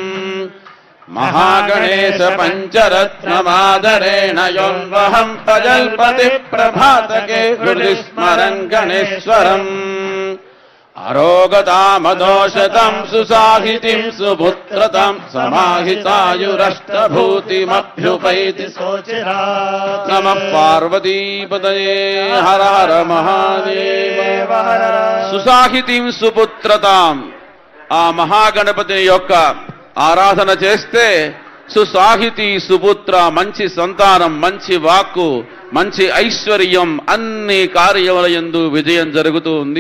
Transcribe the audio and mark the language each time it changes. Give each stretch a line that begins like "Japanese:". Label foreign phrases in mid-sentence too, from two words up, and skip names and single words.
Sanskrit: महागणेश पञ्चरत्नमादरेण योऽन्वहम् प्रजल्पति प्रभातके हृदि स्मरन् गणेश्वरम् अरोगतामदोषतम् सुसाहितिम् सुपुत्रतम् समाहितायुरष्टभूतिमभ्युपैति सोचिरात् नमः पार्वतीपतये हर हर महादेव సుసాహితిం సుపుత్రతాం
Telugu: ఆ మహాగణపతి యొక్క ఆరాధన చేస్తే సుసాహితి సుపుత్ర మంచి సంతానం మంచి వాక్కు మంచి ఐశ్వర్యం అన్ని కార్యములందు విజయం జరుగుతూ ఉంది.